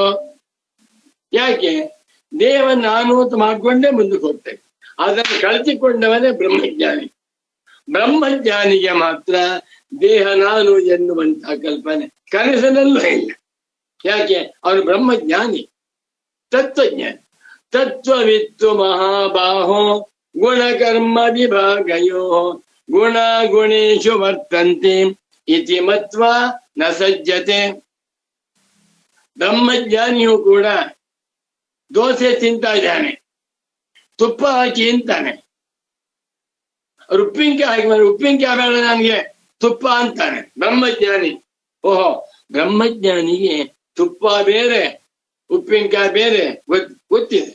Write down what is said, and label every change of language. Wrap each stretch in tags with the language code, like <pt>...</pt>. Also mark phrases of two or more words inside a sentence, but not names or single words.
<kn>ಯಾಕೆ? ದೇವ ನಾನು ಅಂತ ಮಾಡ್ಕೊಂಡೇ ಮುಂದಕ್ಕೆ ಹೋಗ್ತೇವೆ. ಅದನ್ನು ಕಳೆದುಕೊಂಡವನೇ ಬ್ರಹ್ಮಜ್ಞಾನಿ. ಬ್ರಹ್ಮಜ್ಞಾನಿಗೆ ಮಾತ್ರ ದೇಹ ನಾನು ಎನ್ನುವಂತಹ ಕಲ್ಪನೆ ಕನಸಿನಲ್ಲೂ ಇಲ್ಲ. ಯಾಕೆ? ಅವನು ಬ್ರಹ್ಮಜ್ಞಾನಿ, ತತ್ವಜ್ಞಾನಿ.</kn> <sa>ತತ್ವವಿತ್ತು ಮಹಾಬಾಹೋ ಗುಣಕರ್ಮ ವಿಭಾಗಯೋ ಗುಣ ಗುಣೇಶು ವರ್ತಂತೆ ಇತಿ ಮತ್ವಾ ನ ಸಜ್ಜತೆ.</sa> <kn>ಬ್ರಹ್ಮಜ್ಞಾನಿಯು ಕೂಡ ದೋಸೆ ತಿಂತಾ ಇದ್ದಾನೆ, ತುಪ್ಪ ಹಾಕಿ ಅಂತಾನೆ, ಉಪ್ಪಿನಕಾಯಿ ಹಾಕಿ ಉಪ್ಪಿನಕಾಯಿ ಬೇಡ ನನಗೆ ತುಪ್ಪ ಅಂತಾನೆ ಬ್ರಹ್ಮಜ್ಞಾನಿ. ಓಹೋ, ಬ್ರಹ್ಮಜ್ಞಾನಿಗೆ ತುಪ್ಪ ಬೇರೆ ಉಪ್ಪಿನಕಾಯಿ ಬೇರೆ ಗೊತ್ತಿದೆ.</kn>